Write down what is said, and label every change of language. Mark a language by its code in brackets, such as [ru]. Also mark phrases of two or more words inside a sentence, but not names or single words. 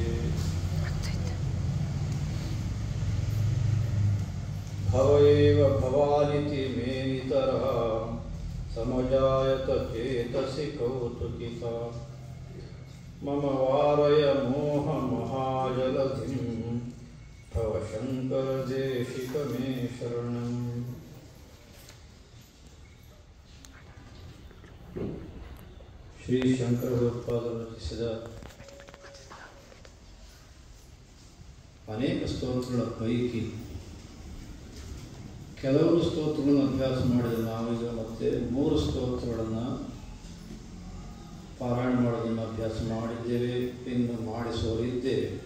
[sa] भव एव भवानिति मे नितरां समजायत चेतसि कौतुकिता। मम वारय मोहमहाजलधिं भव शंकर देशिक मे शरणम्। [kn] ಶ್ರೀ ಶಂಕರ ಭಗವತ್ಪಾದರು ರಚಿಸಿದ ಅನೇಕ ಸ್ತೋತ್ರಗಳ ಪೈಕಿ ಕೆಲವು ಸ್ತೋತ್ರಗಳನ್ನು ಅಭ್ಯಾಸ ಮಾಡಿದ ನಾವೀಗ ಮತ್ತೆ 3 ಸ್ತೋತ್ರಗಳನ್ನು ಪಾರಾಯಣ ಮಾಡೋದನ್ನು ಅಭ್ಯಾಸ ಮಾಡಿದ್ದೇವೆ, ಇನ್ನು ಮಾಡಿಸೋರಿದ್ದೇವೆ.